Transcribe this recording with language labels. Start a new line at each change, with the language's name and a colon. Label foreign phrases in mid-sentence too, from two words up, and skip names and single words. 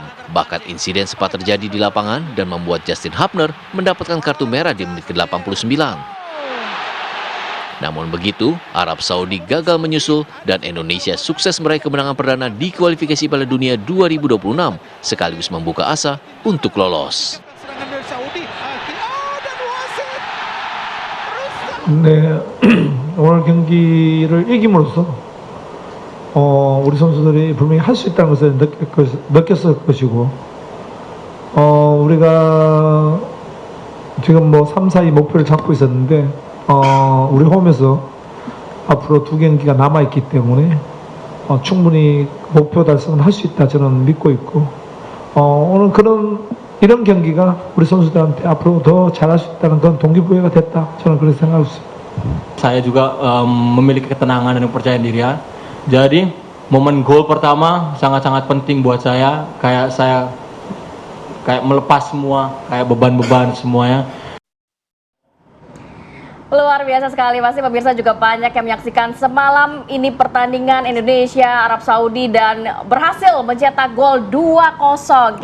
Indonesian: Bahkan insiden sempat terjadi di lapangan dan membuat Justin Hubner mendapatkan kartu merah di menit ke-89. Namun begitu, Arab Saudi gagal menyusul dan Indonesia sukses meraih kemenangan perdana di kualifikasi Piala Dunia 2026 sekaligus membuka asa untuk lolos.
Korean: 네, 오늘 경기를 이김으로써 우리 선수들이 분명히 할 수 있다는 것을 느꼈을 것이고, 우리가 지금 뭐 3, 4위 목표를 잡고 있었는데, 우리 홈에서 앞으로 2경기가 남아있기 때문에 충분히 목표 달성은 할 수 있다 저는 믿고 있고, 오늘 이런 경기가 우리 선수들한테 앞으로 더 잘할 수 있다는 그런 동기부여가 됐다, 저는 그렇게 생각하고 있습니다.
Indonesian: Saya juga memiliki ketenangan dan kepercayaan diri. Jadi momen gol pertama sangat-sangat penting buat saya. Kayak melepas semua, kayak beban-beban semuanya. Luar biasa sekali, pasti pemirsa juga banyak yang menyaksikan semalam ini pertandingan Indonesia Arab Saudi dan berhasil mencetak gol 2-0.